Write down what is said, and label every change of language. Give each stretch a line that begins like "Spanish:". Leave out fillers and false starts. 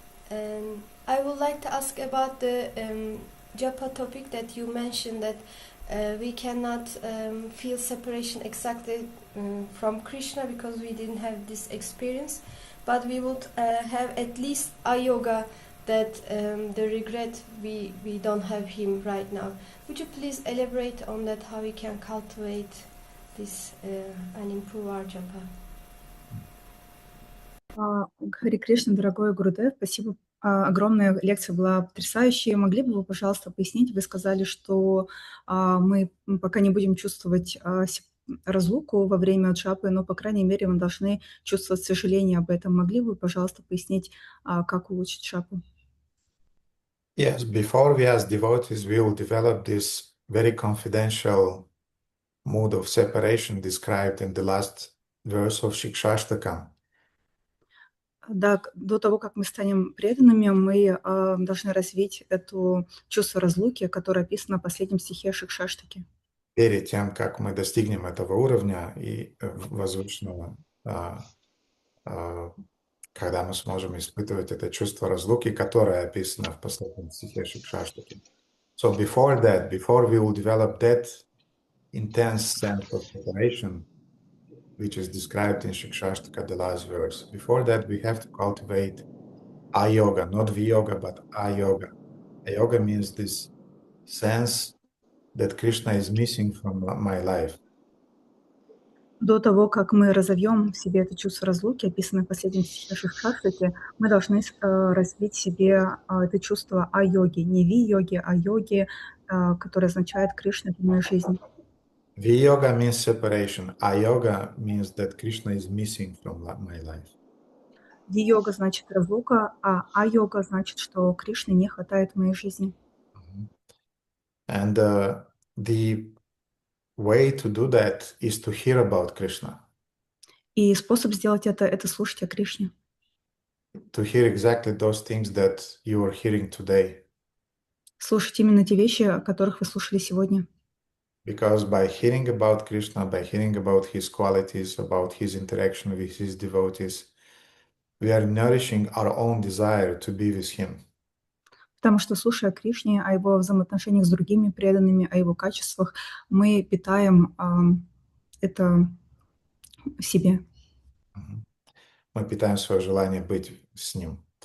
English: And I would like to ask about the japa topic that you mentioned, that we cannot feel separation exactly from Krishna because we didn't have this experience, but we would have at least a yoga that the regret we don't have him right now. Would you please elaborate on that, how we can cultivate this and improve our japa?
Russian: Харе Кришна, дорогой Гурудев, спасибо. Огромная лекция была потрясающая. Могли бы вы, пожалуйста, пояснить? Вы сказали, что мы пока не будем чувствовать разлуку во время джапы, но, по крайней мере, мы должны чувствовать сожаление об этом. Могли бы вы, пожалуйста, пояснить, как улучшить джапу?
English: Yes, before we as devotees, we will develop this very confidential mood of separation described in the last verse of Shikshashtakam.
Russian: Да, до того, как мы станем преданными, мы должны развить это чувство разлуки, которое описано в последнем стихе Шикшаштаки. Перед тем, как мы достигнем этого уровня и возвышенного, когда мы сможем испытывать это чувство разлуки, которое описано в последнем стихе Шикшаштаки.
English: So before that, before we will develop that intense sense of separation, which is described in Shikshashtaka, the last verse. Before that, we have to cultivate a-yoga, not vi-yoga, but a-yoga. A-yoga means this sense that Krishna is missing from my life.
Russian: До того, как мы разовьем в себе это чувство разлуки, описанное в последнем стихе Шикшаштаки, мы должны развить в себе это чувство а-йоги, не ви-йоги, а йоги, которое означает Кришна в моей жизни.
English: Vi-yoga means separation. A-yoga means that Krishna is missing from my life.
Russian: Ви-йога значит разлука, а а-йога значит, что Кришны не хватает в моей жизни.
English: And the way to do that is to hear about Krishna.
Russian: И способ сделать это слушать о Кришне.
English: To hear exactly those things that you are hearing today.
Russian: Слушать именно те вещи, о которых вы слушали сегодня.
English: Because by hearing about Krishna, by hearing about his qualities, about his interaction with his devotees, we are nourishing our own desire to be with him.
Russian: Потому что, слушая о Кришне, о его взаимоотношениях с другими преданными, о его качествах, мы питаем это в себе. Мы питаем свое желание быть с Ним.